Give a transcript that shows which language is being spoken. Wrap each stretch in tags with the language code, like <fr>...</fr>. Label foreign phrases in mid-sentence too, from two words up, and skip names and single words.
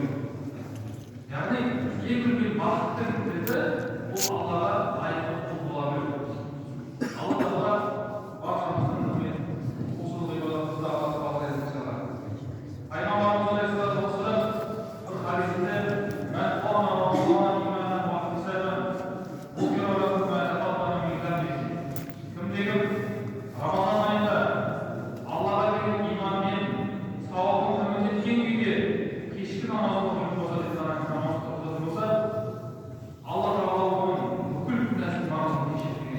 <kk>Яғни ең үлкен бақыттың кілті бұл Аллаға лайықты құл бола білу. Алла Тағала баршамыздың құлшылық ғибадатымызды Аллаға қабыл етсін иншаллах. Пайғамбарымыз</kk> <ar>عليه الصلاة والسلام</ar> <kk>бір хадисінде</kk> <ar>"من قام رمضان إيمانا واحتسابا غفر له ما تقدم من ذنبه".</ar> <kk>Кімде-кім Рамазан айында Аллаға деген иманмен сауабын үміттенген күйде кешкі намаз оқитын болса, намаз оқитын болса, Алла Тағала оның бүкіл күнәсін намазын кешіреді деген.</kk>